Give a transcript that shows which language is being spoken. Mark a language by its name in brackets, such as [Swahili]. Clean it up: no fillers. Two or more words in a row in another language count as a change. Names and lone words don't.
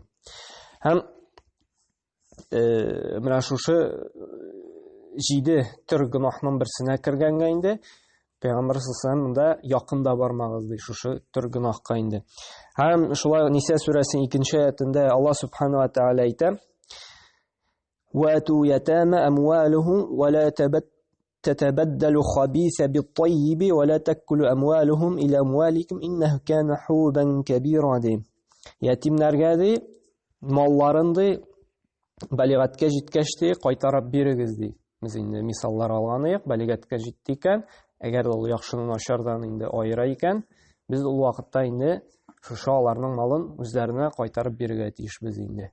[Tatar] Һәм менә шушы 7 төр гынахның берсенә кергәнгә инде Пәйгамбәр [Arabic] صلى الله عليه وسلم [Tatar] монда якында бармагыз ди, шушы төр гынахка инде. Һәм шулай Ниса сүрәсенең 2-нче аятында Аллаһ Субханаһу ва Тәгалә әйтә: [Arabic] "وآتوا اليتامى أموالهم ولا تتبدلوا الخبيث بالطيب ولا تأكلوا أموالهم إلى أموالكم إنه كان حوبا كبيرا ди. [Tatar] Ятимнәргә ди, малларын ди, бәлигатькә җиткәч тә кайтарып бирегез ди. Без инде мисаллар алганыйк, бәлигатькә җитте икән, әгәр ул яхшыны начардан инде аера икән, без ул вакытта инде шушы аларның малын үзләренә кайтарып бирергә тиешбез инде.